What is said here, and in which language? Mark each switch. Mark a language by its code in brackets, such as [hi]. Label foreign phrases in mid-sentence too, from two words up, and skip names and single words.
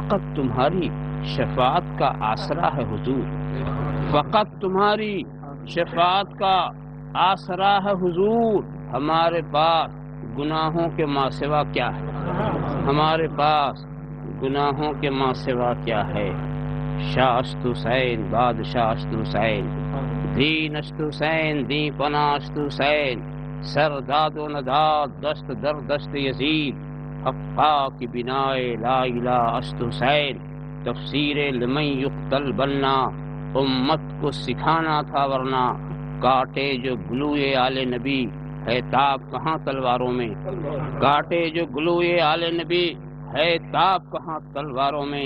[ur] فقط تمہاری شفاعت کا آسرا ہے حضور، فقط تمہاری شفاعت کا آسرا ہے حضور۔ ہمارے پاس گناہوں کے ماں سوا کیا ہے، ہمارے پاس گناہوں کے ماں سوا کیا ہے۔ [fa] شاہ اشت حسین بادشاہ اشت حسین، دین اشت حسین دین پناہ اشت حسین، سر داد و نداد دست در دست یزید، حقا کی بنائے لا الہ اشت حسین۔ [ur] تفسیر [ar] لمن یقتل [ur] بننا امت کو سکھانا تھا ورنہ، کاٹے جو گلوئے آل نبی ہے تاب کہاں تلواروں میں، کاٹے جو گلوئے آل نبی ہے تاب کہاں تلواروں میں۔